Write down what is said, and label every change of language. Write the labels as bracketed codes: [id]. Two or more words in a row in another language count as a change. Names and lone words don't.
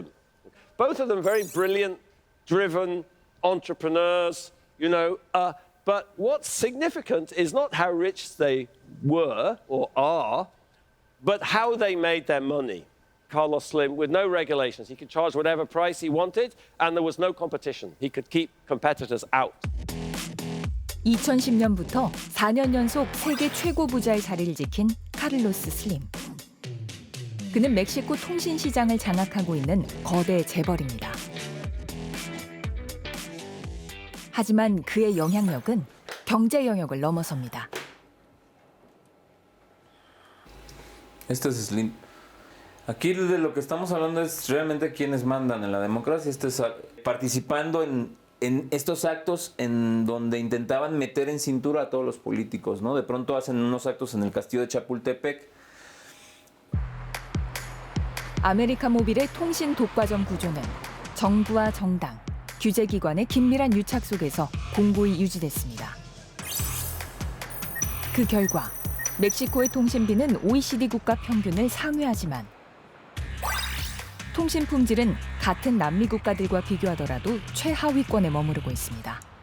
[en] Both of them very brilliant, driven entrepreneurs, you know. But what's significant is not how rich they were or are, but how they made their money. Carlos Slim, with no regulations. He could charge whatever price he wanted, and there was no competition. He could keep competitors out. [ko] 2010년부터 4년 연속 세계 최고 부자의 자리를 지킨 카를로스 슬림. 그는 멕시코 통신 시장을 장악하고 있는 거대 재벌입니다. 하지만 그의 영향력은 경제 영역을 넘어섭니다. [es] Esto es Slim. Aquí de lo que estamos hablando es realmente quiénes mandan en la democracia. Esto es participando en estos actos en donde intentaban meter en cintura a todos los políticos, ¿no? De pronto hacen unos actos en el castillo de Chapultepec. [ko] 아메리카 모빌의 통신 독과점 구조는 정부와 정당, 규제기관의 긴밀한 유착 속에서 공고히 유지됐습니다. 그 결과 멕시코의 통신비는 OECD 국가 평균을 상회하지만 통신 품질은 같은 남미 국가들과 비교하더라도 최하위권에 머무르고 있습니다.